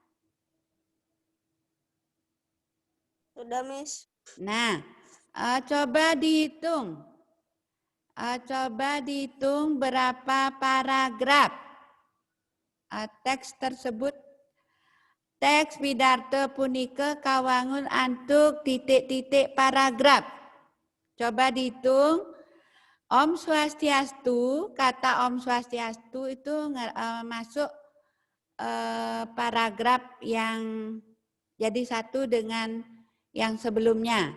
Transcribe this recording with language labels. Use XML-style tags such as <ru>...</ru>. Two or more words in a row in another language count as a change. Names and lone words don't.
<id>Sudah, Miss. Nah, coba dihitung. Coba dihitung berapa paragraf teks tersebut.</id> <ban>Teks Pidarte punike kawangun antuk titik-titik paragraf.</ban> <id>Coba dihitung.</id> <ban>Om Swastiastu,</ban> <id>kata</id> <ban>Om Swastiastu</ban> <id>itu masuk paragraf yang jadi satu dengan yang sebelumnya.</id>